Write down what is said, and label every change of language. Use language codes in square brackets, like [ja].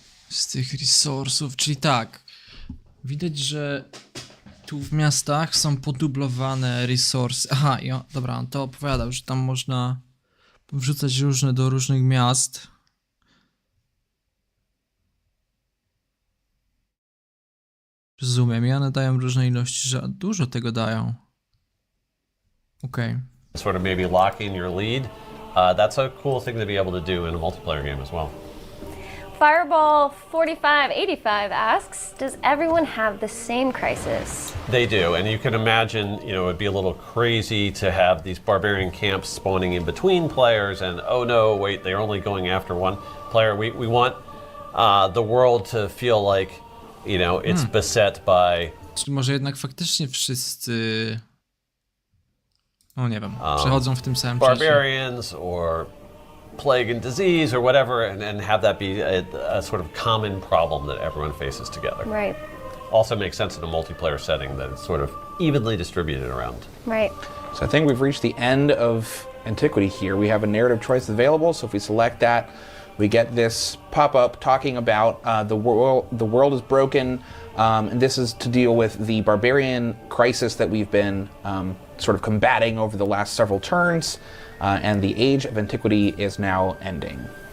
[pl] Z tych resursów, czyli tak, widać, że tu w miastach są podublowane resursy. Aha, dobra, on to opowiadał, że tam można wrzucać różne do różnych miast. Rozumiem, i one dają różne ilości, że dużo tego dają. Okej. [en] Sort of maybe locking your lead. That's a cool thing to be able to do in a multiplayer game as well. Fireball 4585 asks, does everyone have the same crisis? They do, and you can imagine, it would be a little crazy to have these barbarian camps spawning in between players, and oh no, wait, they're only going after one player. We want the world to feel like, it's beset by... [pl] Czyli może jednak faktycznie wszyscy... nie wiem, przechodzą w tym samym czasie. [en] Barbarians or plague and disease or whatever, and have that be a sort of common problem that everyone faces together. Right. Also makes sense in a multiplayer setting that it's sort of evenly distributed around. Right. So I think we've reached the end of Antiquity here. We have a narrative choice available, so if we select that, we get this pop-up talking about the world is broken, and this is to deal with the barbarian crisis that we've been sort of combating over the last several turns, and the age of Antiquity is now ending.